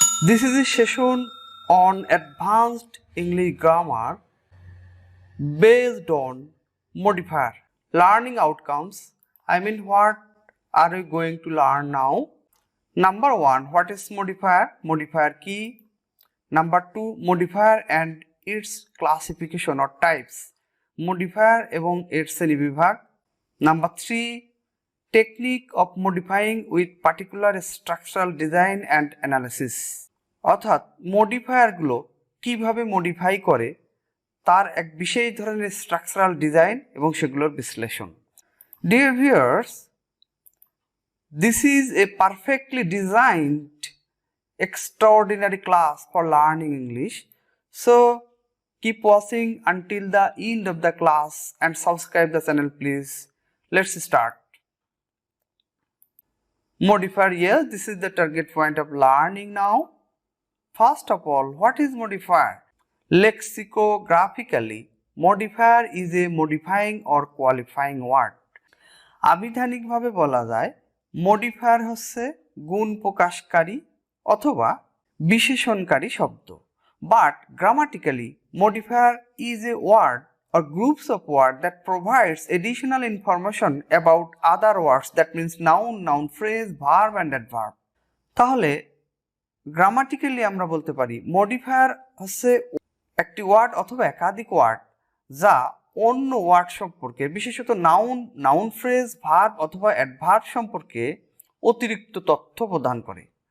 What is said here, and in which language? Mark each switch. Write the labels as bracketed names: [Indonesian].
[English] This is a session on advanced English grammar based on modifier. Learning outcomes, I mean what are we going to learn now? Number 1, what is modifier? Modifier key. Number 2, modifier and its classification or types. [Bangla] Modifier এবং এর শ্রেণীবিভাগ. [English] Number 3, technique of modifying with particular structural design and analysis. [Bangla] অর্থাৎ মডিফায়ারগুলো কিভাবে modify করে তার এক বিশেষ ধরনের স্ট্রাকচারাল ডিজাইন এবং সেগুলোর বিশ্লেষণ. [English] Dear viewers, this is a perfectly designed extraordinary class for learning English. So keep watching until the end of the class and subscribe the channel please. Let's start. Modifier, yes, this is the target point of learning now. First of all, what is modifier? Lexicographically, modifier is a modifying or qualifying word. [Bangla] আবিধানিকভাবে বলা যায় modifier হচ্ছে গুণ প্রকাশকারী অথবা বিশেষণকারী শব্দ. [English] But grammatically, modifier is a word or groups of words that provides additional information about other words, that means noun, noun phrase, verb and adverb. [Bangla] তাহলে grammatically আমরা বলতে পারি মডিফায়ার হচ্ছে একটি ওয়ার্ড অথবা একাধিক ওয়ার্ড যা অন্য ওয়ার্ড সম্পর্কে বিশেষত নাউন, নাউন ফ্রেজ, ভার্ব অথবা অ্যাডভার্ব সম্পর্কে অতিরিক্ত তথ্য প্রদান করে.